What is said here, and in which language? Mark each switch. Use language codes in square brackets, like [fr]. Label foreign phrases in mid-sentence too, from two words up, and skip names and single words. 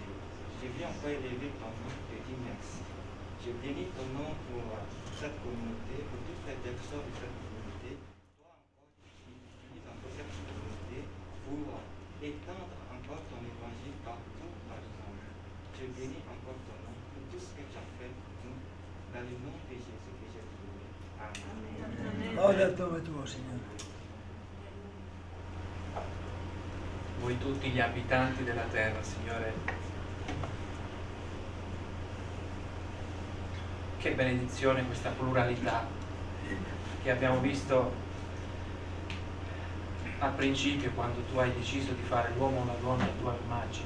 [fr] Je viens encore élever ton nom et dire merci. Je bénis ton nom pour cette communauté, pour toutes les personnes de cette communauté. Toi encore, tu utilises encore cette communauté pour étendre encore ton évangile partout dans le monde. Je bénis encore ton nom pour tout ce que tu as fait pour nous. Dans le nom de Jésus que j'ai prié. Amen. [it] Lode il nome tuo, Signore. Voi tutti gli abitanti della terra, Signore. Che benedizione questa pluralità che abbiamo visto al principio quando tu hai deciso di fare l'uomo o la donna a tua immagine.